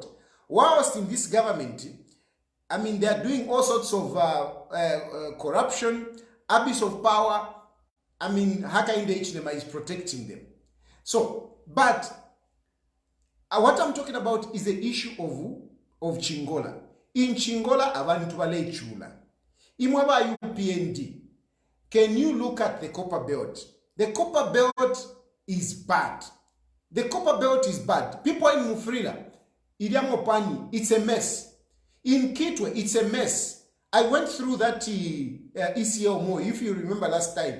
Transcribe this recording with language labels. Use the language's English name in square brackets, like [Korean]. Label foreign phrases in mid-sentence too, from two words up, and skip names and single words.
[English] Whilst in this government, they are doing all sorts of corruption, abuse of power. Hakainde Hichilema is protecting them. So, but what I'm talking about is the issue of Chingola. [Bemba] In Chingola, abantu balechula. Imweba UPND. [English] Can you look at the copper belt? The copper belt is bad. The copper belt is bad. People in Mufrila, Iriamopani, it's a mess. In Kitwe, it's a mess. I went through that ECLMO, if you remember last time.